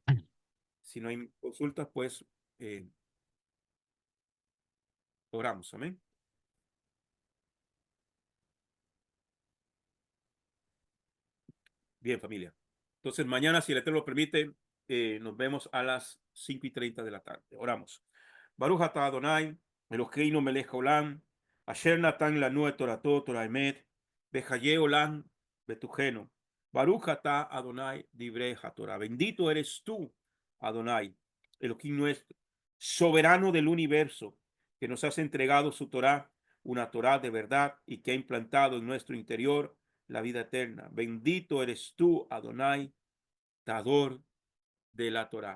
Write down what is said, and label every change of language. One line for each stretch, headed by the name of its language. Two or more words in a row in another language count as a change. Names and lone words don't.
Spanish: Si no hay consultas, pues oramos. Amén. Bien, familia. Entonces, mañana, si el Eterno lo permite, nos vemos a las 5:30 de la tarde. Oramos.
Hebrew: ברוך אתה אדני, אלהינו מלך העולם, אשר נתן לנו את תורתו תורת אמת, וחיי עולם בתוכנו. ברוך אתה אדני נותן התורה.
Spanish: Bendito eres tú, Adonai, Elohim nuestro, soberano del universo, que nos has entregado su Torah, una Torah de verdad y que ha implantado en nuestro interior la vida eterna. Bendito eres tú, Adonai, dador de la Torá.